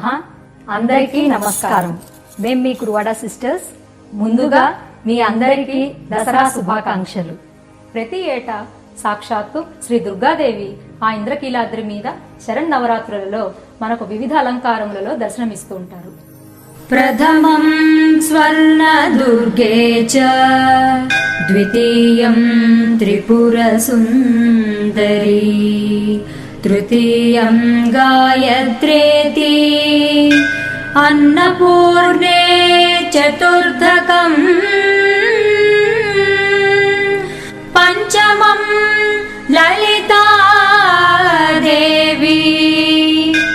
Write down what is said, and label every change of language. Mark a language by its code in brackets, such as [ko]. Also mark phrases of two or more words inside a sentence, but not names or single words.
[te] అందరికీ నమస్కారం. మేము మీ కురువాడ సిస్టర్స్. ముందుగా మీ అందరికీ దసరా శుభాకాంక్షలు. ప్రతి ఏటా సాక్షాత్తు శ్రీ దుర్గాదేవి ఆ ఇంద్రకీలాద్రి మీద శరన్నవరాత్రులలో మనకు వివిధ అలంకారములలో దర్శనమిస్తూ ఉంటారు. [sa] प्रथमं स्वर्णदुर्गे च द्वितीयं त्रिपुरसुन्दरी तृतीयं गायत्रेति अन्नपूर्णे चतुर्थकम् पञ्चमं ललिता देवी